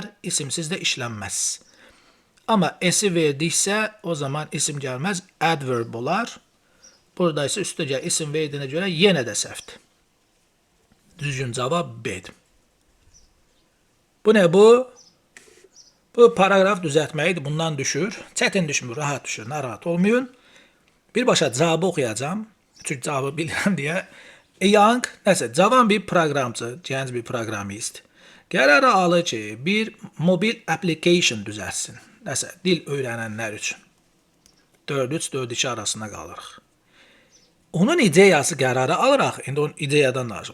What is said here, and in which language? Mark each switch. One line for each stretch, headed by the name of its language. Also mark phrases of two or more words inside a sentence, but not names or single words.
Azerbaijani: İsimsiz de işlənməz. Ama S'i verdiysə o zaman isim gəlməz, adverb olar.
Turkish: Burada ise üstəcə isim verdiğine göre yenə də səhvdir.
Azerbaijani: Düzgün cavab B'dir. Bu ne bu?
Turkish: Bu paragraf düzeltmeydi.
Azerbaijani: Bundan düşür. Çetin düşmür, rahat düşür. Narahat olmayın.
Turkish: Bir başa cevabı okuyacağım. Çünkü cevabı
Azerbaijani: bilirəm deyə. Young, nəsə, cavan bir proqramçı, gənc bir proqramist qərara alır ki, bir mobil application düzəltsin. Nəsə, dil öyrənənlər üçün. 4-3-4-2 arasında qalırıq. Onun ideyası qərarı alıraq, indi onun ideyadan danışıq.